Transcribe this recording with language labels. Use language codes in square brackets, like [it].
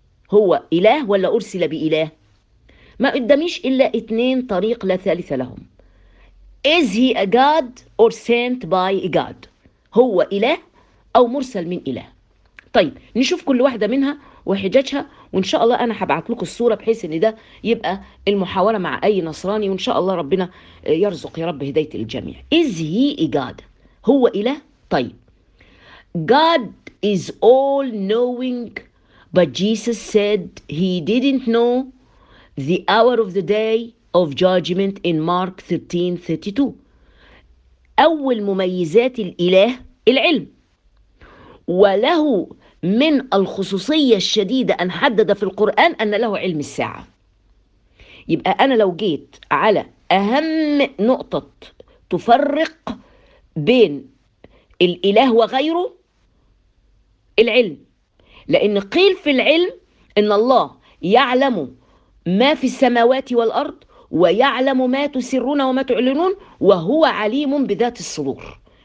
[ar] هو إله ولا أرسل بإله؟ ما قداميش إلا اتنين طريق لا ثالث لهم، [en] Is he a God or sent by God؟ [ar] هو إله أو مرسل من إله؟ طيب نشوف كل واحدة منها وحججها، وإن شاء الله أنا هبعت لكم الصورة بحيث إن ده يبقى المحاورة مع أي نصراني، وإن شاء الله ربنا يرزق يا رب هداية الجميع. [en] Is he a God؟ [ar] هو إله؟ طيب [en] God is all knowing but Jesus said he didn't know the hour of the day of judgment in Mark 13:32. [ar] اول مميزات الاله العلم، وله من الخصوصية الشديدة ان حدد في القرآن ان له علم الساعة. يبقى انا لو جيت على اهم نقطة تفرق بين الاله وغيره العلم، لان قيل في العلم ان الله يعلم ما في السماوات والارض ويعلم ما تسرون وما تعلنون وهو عليم بذات الصدور.